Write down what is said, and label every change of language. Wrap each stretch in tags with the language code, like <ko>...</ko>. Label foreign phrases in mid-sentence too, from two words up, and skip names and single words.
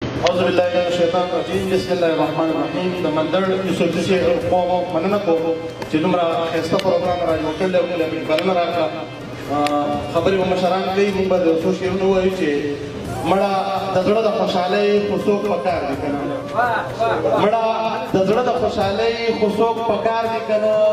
<ar>اعوذ بالله من الشیطان الرجیم. بسم الله الرحمن الرحیم.</ar> <ps>د مندړ یوسفزي قوم مننه کوم چې دومره ښایسته پروګرام را جوړ کړی او موږ له بلنه راکړه. آه، خبرې مو مشران کوي، موږ به د څو شعرونه ووایو چې مړه د زړه د خوشحالۍ خو څوک په کار دی که نه؟ مړه د زړه د خوشحالۍ خو څوک په کار دی که نه؟</ps>